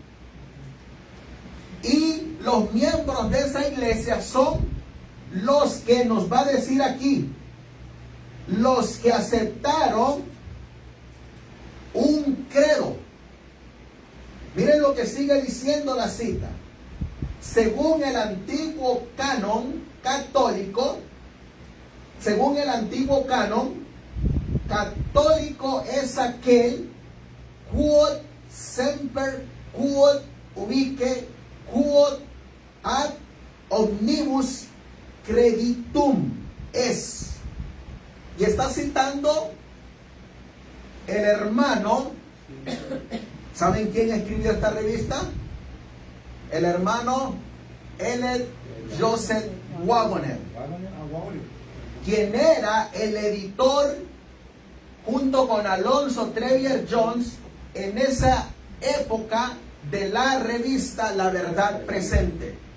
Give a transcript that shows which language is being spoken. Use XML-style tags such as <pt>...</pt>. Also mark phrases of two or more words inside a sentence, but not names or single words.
<es>Y los miembros de esa iglesia son los que nos va a decir aquí, los que aceptaron un credo Miren lo que sigue diciendo la cita. Según el antiguo canon católico, según el antiguo canon católico es aquel</es> <la>quod semper quod ubique quod ad omnibus creditum es.</la> <es>Y está citando el hermano. ¿Saben quién escribió esta revista? El hermano L. Joseph Waggoner, quien era el editor junto con Alonso Trevier Jones en esa época de la revista La Verdad Presente.</es>